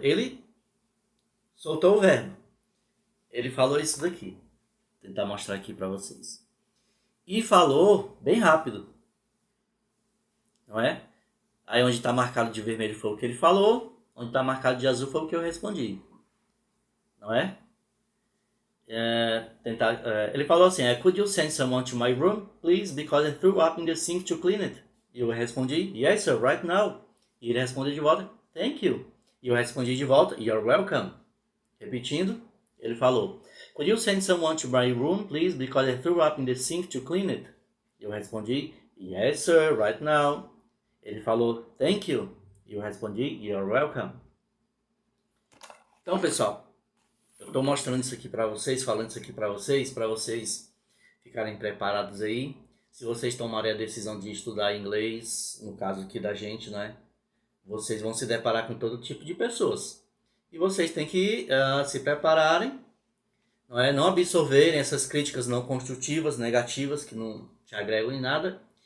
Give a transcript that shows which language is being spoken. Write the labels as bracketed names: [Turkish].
[Portuguese] Ele soltou o verbo. Ele falou isso daqui. Vou tentar mostrar aqui para vocês. E falou bem rápido, não é? Aí onde está marcado de vermelho foi o que ele falou, onde está marcado de azul foi o que eu respondi, não é? Ele falou assim, [English] could you send someone to my room, please, because I threw up in the sink to clean it. [Portuguese] E eu respondi, [English] yes sir, right now. [Portuguese] E ele respondeu de volta, [English] thank you. [Portuguese] E eu respondi de volta, [English] you're welcome. [Portuguese] Repetindo, ele falou, [English] could you send someone to my room, please, because I threw up in the sink to clean it. [Portuguese] E eu respondi, [English] yes sir, right now. [Portuguese] Ele falou, [English] thank you. [Portuguese] E eu respondi, [English] you're welcome. [Portuguese] Então, pessoal, eu estou mostrando isso aqui para vocês, falando isso aqui para vocês ficarem preparados aí. Se vocês tomarem a decisão de estudar inglês, no caso aqui da gente, né? Vocês vão se deparar com todo tipo de pessoas. E vocês têm que se prepararem, não é? Não absorverem essas críticas não construtivas, negativas, que não te agregam em nada.